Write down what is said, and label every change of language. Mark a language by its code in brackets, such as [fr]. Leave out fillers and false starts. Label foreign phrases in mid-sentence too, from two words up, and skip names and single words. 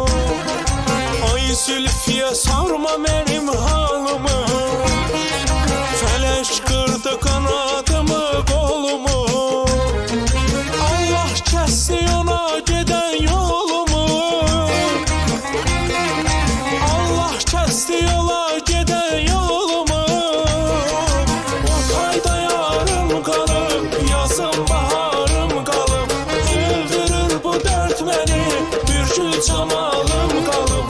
[tr] Ay Zülfiye sorma benim halımı, felek kırdı kanadımı kolumu. Allah kesti ona giden yolumu, Allah kesti yola giden yolumu. [az] Yazım baharım qalıb, öldürür bu dert məni, bir gül çamalım qalıb.